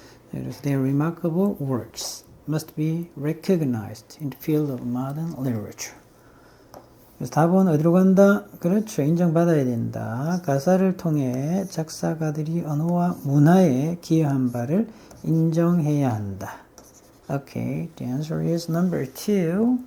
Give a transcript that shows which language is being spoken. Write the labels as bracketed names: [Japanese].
[English] 그래서 their remarkable works must be recognized in the field of modern literature. [Korean] 그래서 답은 어디로 간다? 그렇죠. 인정받아야 된다. 가사를 통해 작사가들이 언어와 문화에 기여한 바를 인정해야 한다. [English] Okay, the answer is number 2.